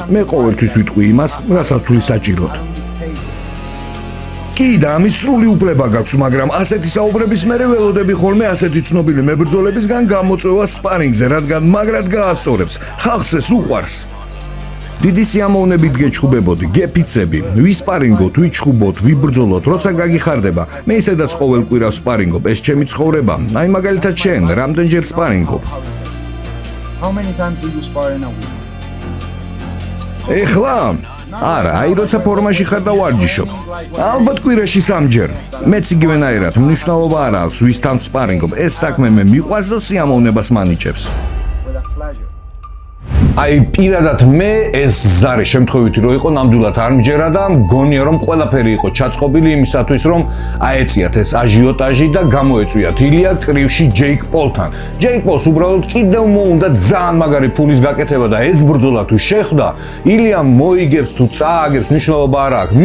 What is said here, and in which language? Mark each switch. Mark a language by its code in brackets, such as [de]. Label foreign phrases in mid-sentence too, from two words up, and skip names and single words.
[ka] მე ყოველთვის ვიტყვი იმას, რასაც ვთვლი საჭიროდ. კი და ამის სრული უფლება გაქვს, მაგრამ ასეთი საუბრების მერე ველოდები ხოლმე ასეთი ცნობილი მებრძოლებისგან გამოწვევა სპარინგზე, რადგან მაგრად გაასწორებს. ხალხს ეს უყვარს. დიდი სიამოვნებით გეჩხუბებოდი, გეფიცები, ვისპარინგოთ, ვიჩხუბოთ, ვიბრძოლოთ, როცა გაგიხარდება. მე ისედაც ყოველ კვირას სპარინგობ, ეს ჩემი ცხოვრება. აი მაგალითად შენ, რამდენჯერ სპარინგობ? [en] How many times do you spar in a week? [ka] ეხლა? არა, აი როცა ფორმაში ხარ და ვარჯიშობ. ალბათ კვირაში 3 ჯერ. მეც იგივენაირად, მნიშვნელობა არ აქვს, ვისთან სპარინგობ. ეს საქმე მე მიყვარს და სიამოვნებას მანიჭებს. [en] With a pleasure. [ka] აი პირადად მე ეს ზარე შემთხვევითი რო იყო ნამდვილად არ მჯერა და მგონია რომ ყველაფერი იყო ჩაწყობილი იმისათვის რომ აეწიათ ეს აჟიოტაჟი და გამოეწვიათ ილია კრივში ჯეიკ პოლთან. ჯეიკ პოლს უბრალოდ კიდევ მოუნდა ძალიან მაგარი ფულის გაკეთება და ეს ბრძოლა თუ შეხვდა, ილია მოიგებს თუ წააგებს მნიშვნელობა არ აქვს.